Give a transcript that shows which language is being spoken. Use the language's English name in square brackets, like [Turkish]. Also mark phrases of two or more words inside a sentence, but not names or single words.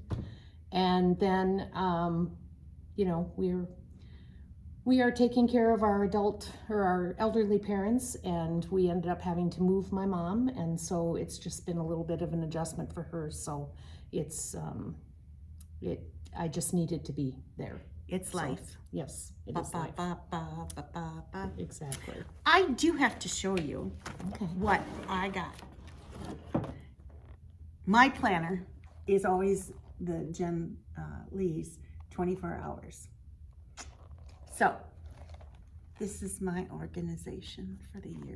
[English] And then, you know, we are taking care of our our elderly parents, and we ended up having to move my mom. And so it's just been a little bit of an adjustment for her. So it's, I just needed to be there. It's life. Yes, it Ba, is ba, life. ba, ba, ba, ba, ba. Exactly. I do have to show you Okay. what I got. My planner is always the Jen Lee's 24 hours. So this is my organization for the year.